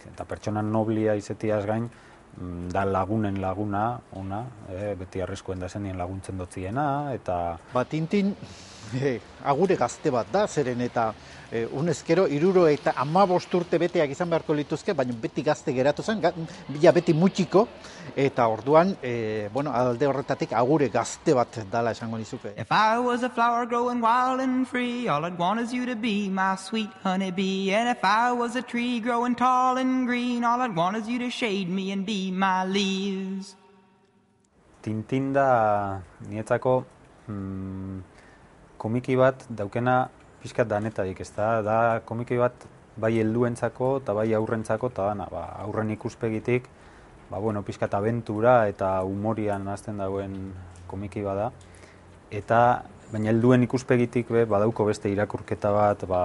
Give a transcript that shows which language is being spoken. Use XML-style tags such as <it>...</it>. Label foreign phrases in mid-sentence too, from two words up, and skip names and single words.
<eu>Eta pertsona noblia izetiaz gain, da lagunen laguna, ona, beti arriskuen da zenien laguntzen dotziena, eta... Tintin agure gazte bat da, zeren eta unezkero 75 urte beteak izan beharko lituzke, baina beti gazte geratu zen, bila beti mutxiko, eta orduan, alde horretatik agure gazte bat dala esango nizuke.</eu> <en>If I was a flower growing wild and free, all I'd want is you to be my sweet honeybee. And if I was a tree growing tall and green, all I'd want is you to shade me and be my leaves.</en> <eu>Tintin da nietzako komiki bat daukena pixkat danetarik, ez da komiki bat bai helduentzako eta bai aurrentzako, eta aurren ikuspegitik, pixkat abentura eta humorian hasten dauen komiki bada, eta baina helduen ikuspegitik badauko beste irakurketa bat,</eu>